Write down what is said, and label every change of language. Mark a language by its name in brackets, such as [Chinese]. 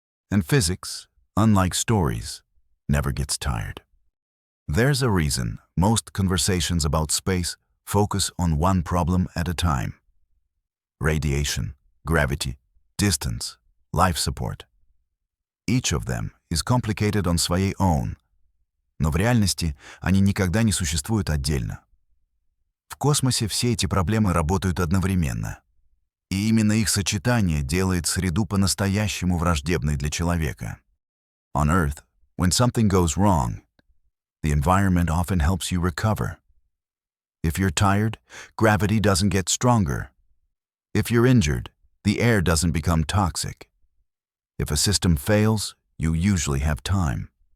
[English] And physics, unlike stories, never gets tired. There's a reason most conversations about space focus on one problem at a time. Radiation, gravity, distance, life support. Each of them is complicated on [Russian] своей [English] own, [Russian] но в реальности они никогда не существуют отдельно. В космосе все эти проблемы работают одновременно. И именно их сочетание делает среду по-настоящему враждебной для человека. [English] On Earth, when something goes wrong, the environment often helps you recover. If you're tired, gravity doesn't get stronger. If you're injured, the air doesn't become toxic. If a system fails, you usually have time.